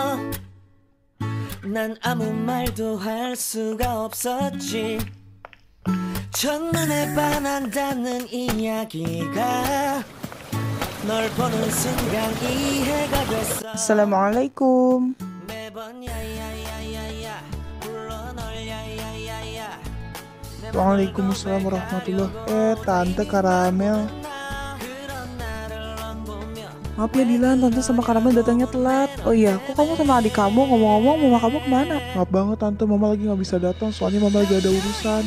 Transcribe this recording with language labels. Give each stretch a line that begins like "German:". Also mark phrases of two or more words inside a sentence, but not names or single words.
Korean: 난 아무 말도 할 수가 없었지 첫눈에 반한다는 이야기가 널 보는 순간 이해가 됐어
Indonesian: Assalamualaikum.
Korean: 매번 야야야야야 불러 널 야야야야
Arabic: وعليكم السلام ورحمة الله.
Indonesian: Tante Karamel. Maaf ya Dilan, Tante sama Karamel datangnya telat. Oh iya, kok kamu sama adik kamu ngomong-ngomong mama kamu kemana? Maaf banget Tante, mama lagi gak bisa datang soalnya mama lagi ada urusan.